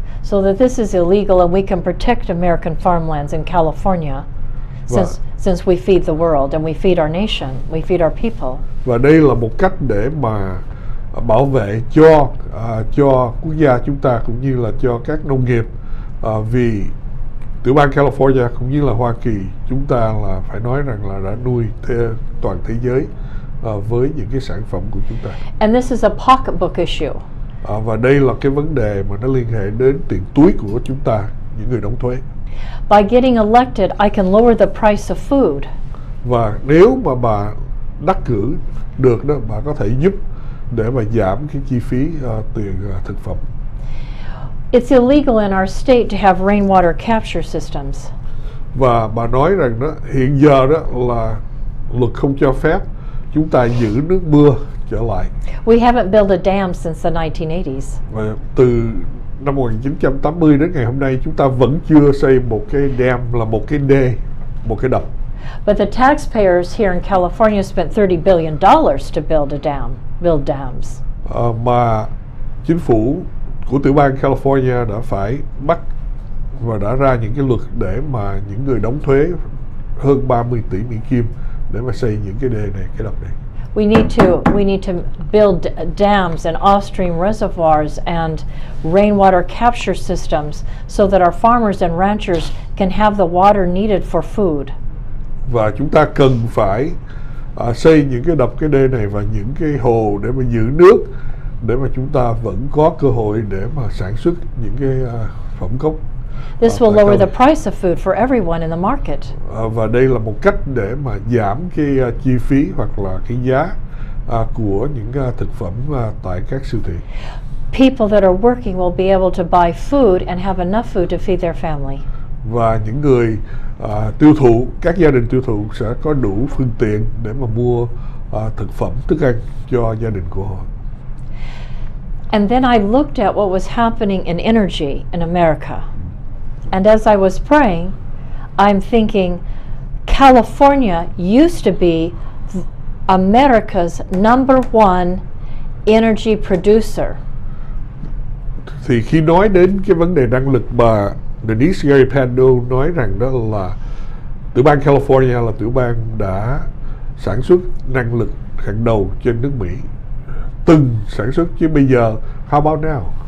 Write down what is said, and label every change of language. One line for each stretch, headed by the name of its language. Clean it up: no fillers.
English: So that this is illegal and we can protect American farmlands in California, since we feed the world and we feed our nation, we feed our people.
Vietnamese: Và đây là một cách để mà bảo vệ cho quốc gia chúng ta cũng như là cho các nông nghiệp, vì tiểu bang California cũng như là Hoa Kỳ chúng ta là phải nói rằng là đã nuôi toàn thế giới với những cái sản phẩm của chúng ta.
English: And this is a pocketbook issue.
Vietnamese: Và đây là cái vấn đề mà nó liên hệ đến tiền túi của chúng ta, những người đóng thuế.
English: By getting elected, I can lower the price of food.
Vietnamese: Và nếu mà bà đắc cử được đó, bà có thể giúp để mà giảm cái chi phí tiền thực phẩm.
English: It's illegal in our state to have rainwater capture systems.
Vietnamese: Và bà nói rằng đó hiện giờ đó là luật không cho phép chúng ta giữ nước mưa trở lại.
English: We haven't built a dam since the 1980s.
Vietnamese: Và từ năm 1980 đến ngày hôm nay chúng ta vẫn chưa xây một cái dam, là một cái đê, một cái đập.
English: But the taxpayers here in California spent $30 billion to build dams.
Vietnamese: Mà chính phủ của tiểu bang California đã phải bắt và đã ra những cái luật để mà những người đóng thuế hơn 30 tỷ Mỹ Kim để mà xây những cái đê này, cái đập này.
English: We need to build dams and off-stream reservoirs and rainwater capture systems so that our farmers and ranchers can have the water needed for food.
Vietnamese: Và chúng ta cần phải xây những cái đập, cái đê này và những cái hồ để mà giữ nước, để mà chúng ta vẫn có cơ hội để mà sản xuất những cái phẩm gốc.
English: This will lower the price of food for everyone in the market.
Vietnamese: Và đây là một cách để mà giảm cái chi phí hoặc là cái giá của những thực phẩm tại các siêu thị.
English: People that are working will be able to buy food and have enough food to feed their family.
Vietnamese: Và những người tiêu thụ, các gia đình tiêu thụ sẽ có đủ phương tiện để mà mua thực phẩm, thức ăn cho gia đình của họ.
English: And then I looked at what was happening in energy in America. And as I was praying, I'm thinking, California used to be America's #1 energy producer.
Vietnamese: Thì khi nói đến cái vấn đề năng lực, bà Denice Pandol nói rằng đó là tiểu bang California là tiểu bang đã sản xuất năng lực hàng đầu trên nước Mỹ, từng sản xuất, chứ bây giờ
English: how about now?